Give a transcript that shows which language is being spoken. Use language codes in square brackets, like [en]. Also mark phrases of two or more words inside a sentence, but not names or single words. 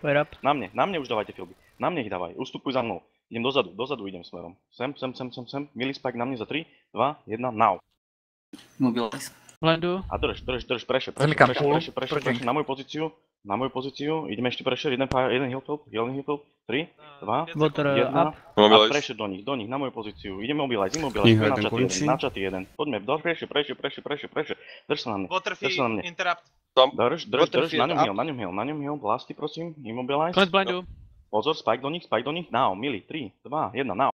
[sk] Na mne už dávajte Fieldy. Na mne ich dávaj, ustupuj za mnou. Idem dozadu idem smerom. Sem. Milý Spike na mne za 3, 2, 1, now. Mobilize. Blindu. A drž, pressure na moju pozíciu, ideme ešte pressure, jeden [en] heal field, [sk] 3, 2, 1, a pressure do nich, na moju pozíciu, ideme mobilize, na chaty jeden, poďme, pressure, drž sa na mne, Interrupt. Drž, na ňom heal, blasty prosím, immobilize. Konec blindu. Pozor, spike do nich, now, milý, 3, 2, 1, now.